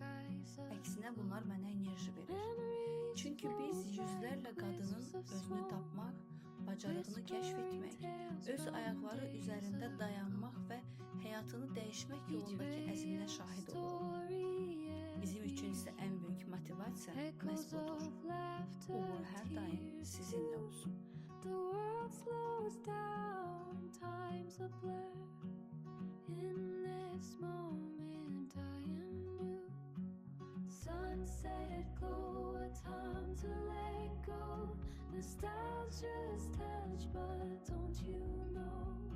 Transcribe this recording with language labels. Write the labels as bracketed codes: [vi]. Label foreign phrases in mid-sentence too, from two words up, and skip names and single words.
[az] Əksinə bunlar mənə enerji verir. Çünki biz yüzlərlə qadının özünü tapmaq, bacarığını kəşf etmək, öz ayaqları üzərində dayanmaq və həyatını dəyişmək yolundakı əzminə şahid oluruq. Bizim üçün isə ən böyük motivasiya məhz budur. Uğur hər daim sizinlə olsun. [en] The world slows down, time's a blur. In this moment I am new. Sunset glow, a time to let go. Nostalgia's touch, but don't you know?